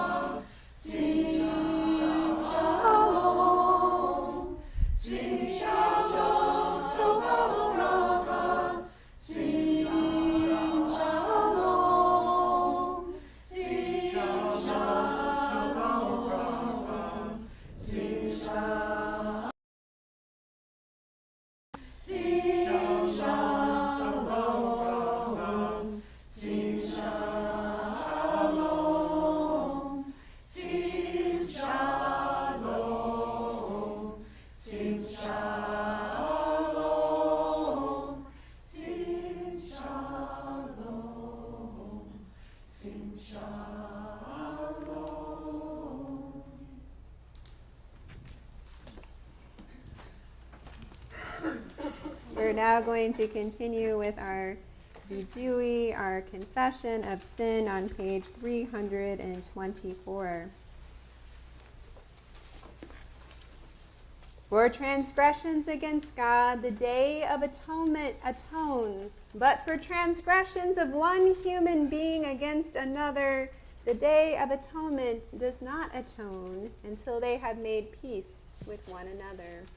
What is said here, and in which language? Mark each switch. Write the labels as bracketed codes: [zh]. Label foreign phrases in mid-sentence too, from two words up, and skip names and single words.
[en] Sing shalom. [he] Sing שלום טובה וברכה. [en] Sing shalom. [he] Sing שלום טובה וברכה. [en] Sing shalom. Sing shalom. Sing shalom. Sing shalom. Sing shalom. Sing shalom. Sing shalom. We're now going to continue with our vidui, our confession of sin on page 324. For transgressions against God, the Day of Atonement atones, but for transgressions of one human being against another, the Day of Atonement does not atone until they have made peace with one another.